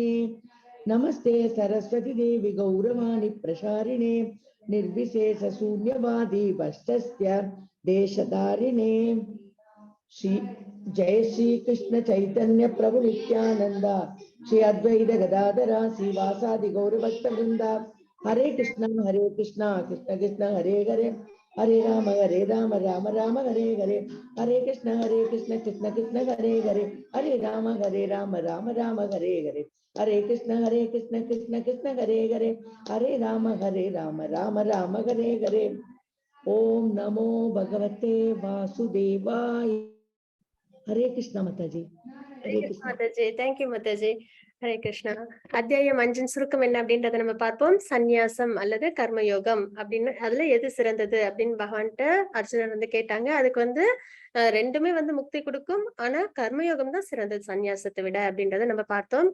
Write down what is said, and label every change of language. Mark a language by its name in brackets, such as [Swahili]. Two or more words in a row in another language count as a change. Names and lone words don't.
[Sanskrit] नमस्ते सरस्वती देवी गौरवाणी प्रसारिणे निर्विशेष शून्यवादी वस्तस्य देशधारिणे। श्री जय श्री कृष्ण चैतन्य प्रभु नित्यानंद श्री अद्वैत गदाधर श्रीवासादि गौरभक्त वृंदा। हरे कृष्ण कृष्ण कृष्ण हरे हरे हरे राम राम राम हरे हरे। हरे कृष्ण कृष्ण कृष्ण हरे हरे हरे राम राम राम हरे हरे। हरे कृष्ण कृष्ण कृष्ण हरे हरे हरे राम राम राम हरे हरे। ओम नमो भगवते वासुदेवाय। [Hindi] हरे कृष्ण माताजी। हरे कृष्ण माताजी। थैंक्यू माताजी। हरे कृष्णा. [Tamil] அத்தியாயம் 5 சுருக்கம் என்ன அப்படின்றத நம்ம பார்ப்போம். சந்நியாசம் அல்லது கர்மயோகம் அப்படின்னு அதுல எது சிறந்தது அப்படின்னு பகவான்கிட்ட அர்ஜுனன் வந்து கேட்டாங்க. அதுக்கு வந்து ரெண்டுமே வந்து முக்தி கொடுக்கும், ஆனா கர்மயோகம் தான் சிறந்தது சந்நியாசத்தை விட அப்படின்றத நம்ம பார்த்தோம்.